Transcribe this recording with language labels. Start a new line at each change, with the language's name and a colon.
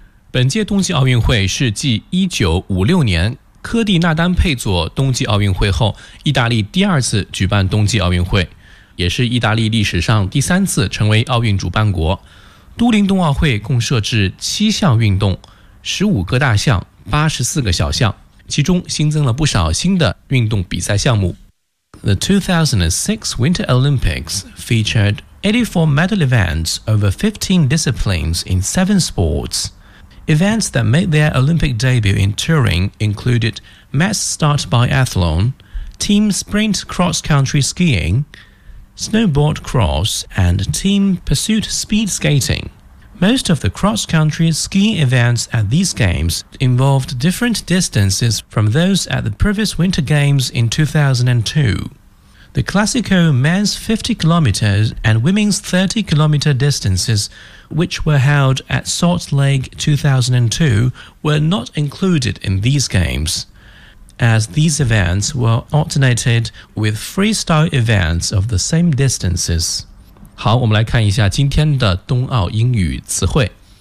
Chinese: 本届冬季奥运会是继1956年科蒂纳丹佩佐冬季奥运会后，意大利第二次举办冬季奥运会，也是意大利历史上第三次成为奥运主办国。都灵冬奥会共设置7项运动，15个大项84个小项，其中新增了不少新的运动比赛项目。
English: The 2006 Winter Olympics featured 84 medal events over 15 disciplines in 7 sports. Events that made their Olympic debut in Turin included mass start biathlon, team sprint cross-country skiing, snowboard cross, and team pursuit speed skating. Most of the cross-country ski events at these games involved different distances from those at the previous Winter Games in 2002. The Classico men's 50km and women's 30km distances, which were held at Salt Lake 2002, were not included in these games, as these events were alternated with freestyle events of the same distances.
Chinese: 好，我们来看一下今天的冬奥英语词汇。